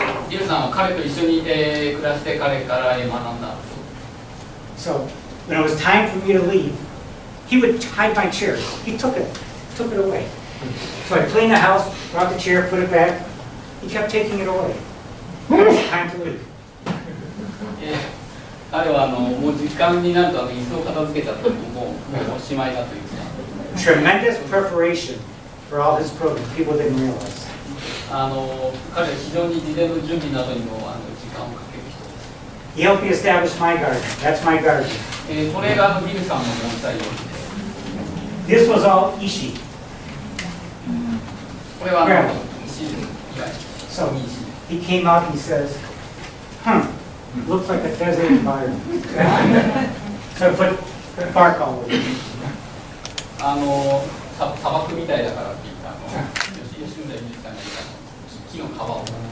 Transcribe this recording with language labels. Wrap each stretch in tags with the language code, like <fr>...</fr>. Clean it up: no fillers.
<ja>ビルさんは彼と一緒に、暮らして彼から学んだ。</ja> <en>So when it was time for me to leave, he would hide my chair. He took it away. So I cleaned the house, brought the chair, put it back. He kept taking it away. It was time to leave.</en> <ja>彼はもう時間になると椅子を片付けちゃってもうおしまいだというか。</ja> <en>Tremendous preparation for all his programs. People didn't realize.</en> <ja>彼は非常に事前の準備などにも時間をかける人です。</ja> <en>He helped me establish my garden. That's my garden.</en> <ja>これがビルさんの盆栽用です。</ja> <en>This was all ishi.</en> <ja>これは石以外。</ja> <en>So he came out and he says, looks like a desert environment. So I put bark all over it.</en> <ja>砂漠みたいだからって言った吉村美術さんが言った木の皮を。</ja>